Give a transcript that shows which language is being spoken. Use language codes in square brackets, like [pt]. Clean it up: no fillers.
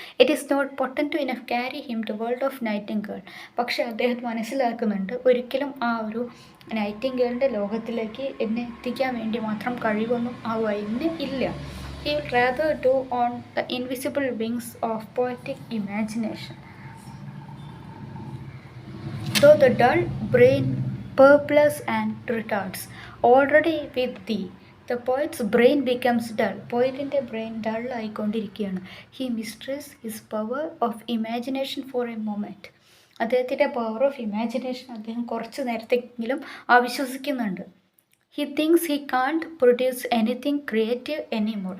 [en] It is not potent enough carry him to world of nightingale. [ml] പക്ഷെ അദ്ദേഹം മനസ്സിലാക്കുന്നുണ്ട് ഒരിക്കലും ആ ഒരു നൈറ്റിംഗേളിൻ്റെ ലോകത്തിലേക്ക് എന്നെ എത്തിക്കാൻ വേണ്ടി മാത്രം കഴിവൊന്നും ആ വൈനിന് ഇല്ല. [en] He will rather do on the invisible wings of poetic imagination. Though the dull brain purples and retards, already with thee, the poet's brain becomes dull. [ml] പോയറ്റിൻ്റെ brain dull ആയിക്കൊണ്ടിരിക്കുകയാണ്. [en] He mistrusts his power of imagination for a moment. [ml] അദ്ദേഹത്തിൻ്റെ power of imagination അദ്ദേഹം കുറച്ച് നേരത്തെങ്കിലും അവിശ്വസിക്കുന്നുണ്ട്. [en] He thinks he can't produce anything creative anymore.